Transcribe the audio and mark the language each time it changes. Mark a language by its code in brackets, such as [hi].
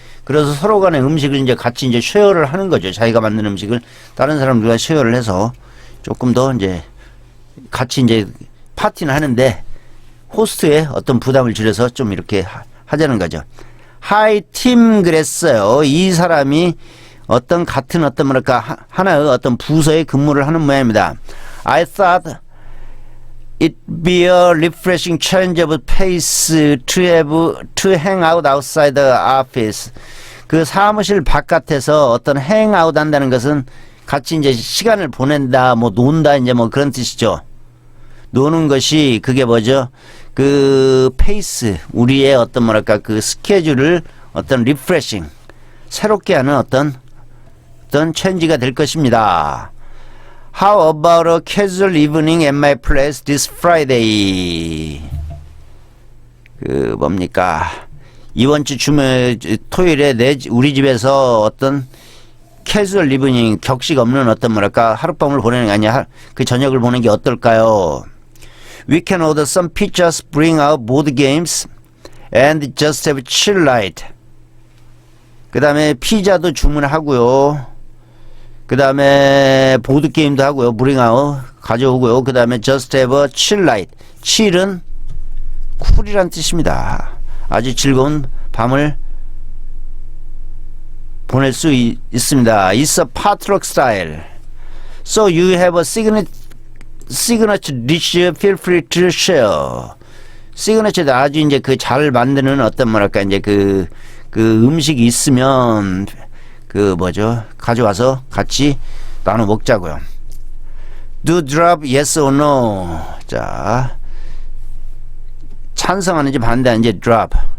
[ko] 그래서 서로 간에 음식을 이제 같이 이제 쉐어를 하는 거죠. 자기가 만든 음식을 다른 사람들과 쉐어를 해서 조금 더 이제 같이 이제 파티는 하는데 호스트의 어떤 부담을 줄여서 좀 이렇게 하자는 거죠. 하이 팀 그랬어요. 이 사람이 어떤 같은 어떤 뭐랄까 하나의 어떤 부서에 근무를 하는 모양입니다. [en] I thought it'd be a refreshing change of pace to hang out outside the office. [ko] 그 사무실 바깥에서 어떤 행아웃 한다는 것은 같이 이제 시간을 보낸다, 뭐 논다, 이제 뭐 그런 뜻이죠. 노는 것이 그게 뭐죠? 그 페이스, 우리의 어떤 뭐랄까 그 스케줄을 어떤 리프레싱, 새롭게 하는 어떤 체인지가 될 것입니다. [en] How about a casual evening at my place this Friday? [ko] 그 뭡니까? 이번 주 토요일에 우리 집에서 어떤 캐주얼 리브닝 격식 없는 어떤 뭐랄까 하룻밤을 보내는 게 아니야. 그 저녁을 보내는 게 어떨까요? [en] We can order some pizzas, bring out board games, and just have chill night. [ko] 그 다음에 피자도 주문하고요. 그 다음에 보드게임도 하고요. [en] bring out [ko] 가져오고요. 그 다음에 [en] just have a chill night. [ko] chill은 쿨이란 뜻입니다. 아주 즐거운 밤을 보낼 수 있습니다. [en] It's a potluck style. So you have a signature dish. Feel free to share. [ko] 시그니처도 아주 이제 그 잘 만드는 어떤 뭐랄까 이제 그 음식이 있으면 그 뭐죠? 가져와서 같이 나눠 먹자고요. [en] Do drop yes or no. [ko] 자, 찬성하는지 반대하는지 drop.